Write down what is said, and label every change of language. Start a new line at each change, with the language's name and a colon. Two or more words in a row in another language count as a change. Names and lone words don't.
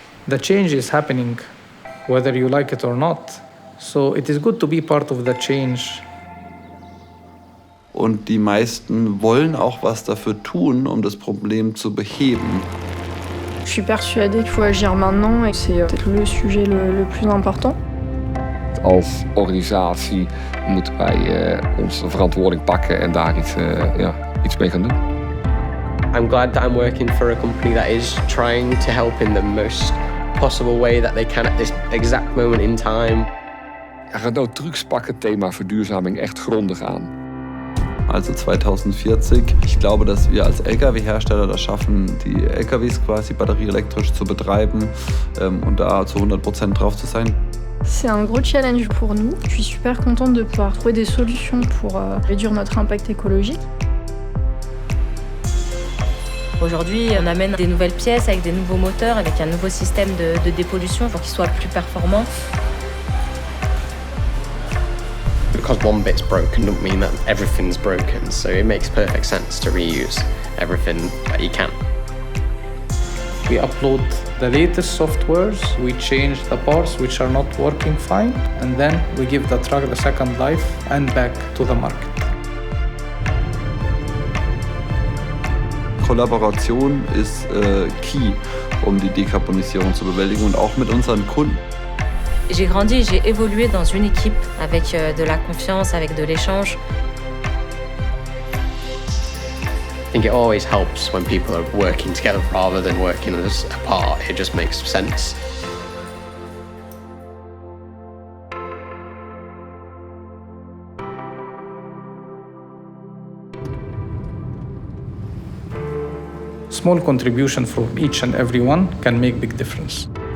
English: The change is happening, whether you like it or not. So it is good to be part of the change.
German: Und die meisten wollen auch was dafür tun, um das Problem zu beheben.
French: Je suis persuadée qu'il faut agir maintenant et c'est peut-être le sujet le plus important.
Dutch: Als organisatie moeten wij onze verantwoording pakken en daar iets mee gaan doen.
English: I'm glad that I'm working for a company that is trying to help in the most possible way that they can at this exact moment in time.
Dutch: Renault Trucks pakt het thema verduurzaming echt grondig aan.
German: Also 2040. Ich glaube, dass wir als Lkw-Hersteller das schaffen, die Lkws quasi batterieelektrisch zu betreiben und da zu 100% drauf zu sein.
French: C'est un gros challenge pour nous. Je suis super contente de pouvoir trouver des solutions pour réduire notre impact écologique. Aujourd'hui, on amène des nouvelles pièces avec des nouveaux moteurs, avec un nouveau système de dépollution pour qu'il soit plus performant.
English: Because one bit's broken doesn't mean that everything's broken, so it makes perfect sense to reuse everything that you can. We upload the latest softwares, we change the parts which are not working fine, and then we give the truck the second life and back to the market.
German: Kollaboration ist key, um die Dekarbonisierung zu bewältigen und auch mit unseren Kunden.
French: J'ai grandi et j'ai évolué dans une équipe avec de la confiance, avec de l'échange.
English: I think it always helps when people are working together rather than working as apart. It just makes sense. Small contribution from each and every one can make big difference.